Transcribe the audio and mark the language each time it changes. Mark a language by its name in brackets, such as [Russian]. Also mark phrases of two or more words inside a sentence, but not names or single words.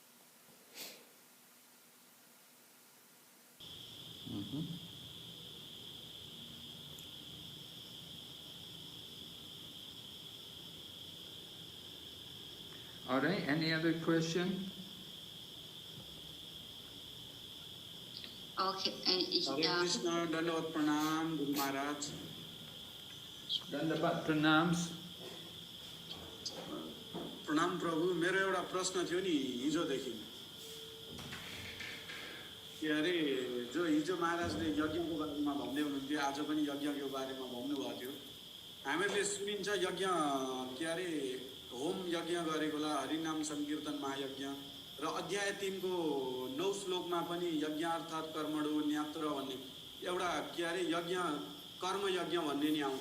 [English] All right, any other question? Okay. Hare Krishna, Dandavat Pranam, Guru Maharaj. Dandavat Pranams. [Nepali] प्रणाम प्रभु, मेरो एउटा प्रश्न थियो नि हिजोदेखि कि अरे जो हिजो महाराजले यज्ञको बारेमा भन्दै हुनुहुन्थ्यो, आज पनि यज्ञको बारेमा भन्नुभएको थियो। हामीहरूले सुनिन्छ यज्ञ के अरे होम यज्ञ गरेकोला हरिनाम संकीर्तन महायज्ञ र अध्याय 3 को 9 श्लोकमा पनि यज्ञ अर्थात् [Sanskrit] कर्मणो न्यात्र [Nepali] भन्ने एउटा के अरे यज्ञ कर्म यज्ञ भन्ने नि आउँछ।